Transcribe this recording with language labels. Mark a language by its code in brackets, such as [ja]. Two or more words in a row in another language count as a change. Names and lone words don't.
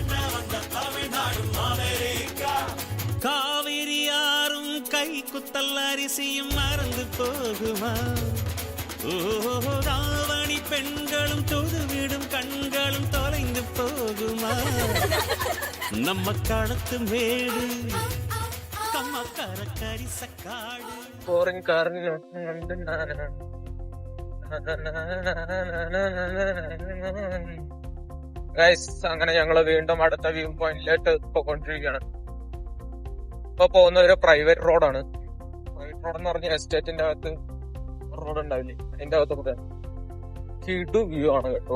[ta] காவிரியாரும் கை குத்தல்லாரி பச்சரிசியும் மறந்து போகுமா தாவணி பெண்களும் தொழுவிடும் கண்களும் தொலைந்து போகுமா நம்ம களத்து மேடு கம்மக்கர கரிசக்காடு [ml] ഫോറിൻ കാറിന് ഗൈസ് അങ്ങനെ ഞങ്ങള് വീണ്ടും അടുത്ത വ്യൂ പോയിന്റിലേക്ക് പോയിക്കൊണ്ടിരിക്കുകയാണ്. ഇപ്പൊ പോകുന്ന ഒരു പ്രൈവറ്റ് റോഡാണ്. പ്രൈവറ്റ് റോഡ് എന്ന് പറഞ്ഞ എസ്റ്റേറ്റിന്റെ അകത്ത് റോഡ് ഉണ്ടാവില്ലേ, അതിന്റെ അകത്ത് കൂടെ കിടു വ്യൂ ആണ് കേട്ടോ.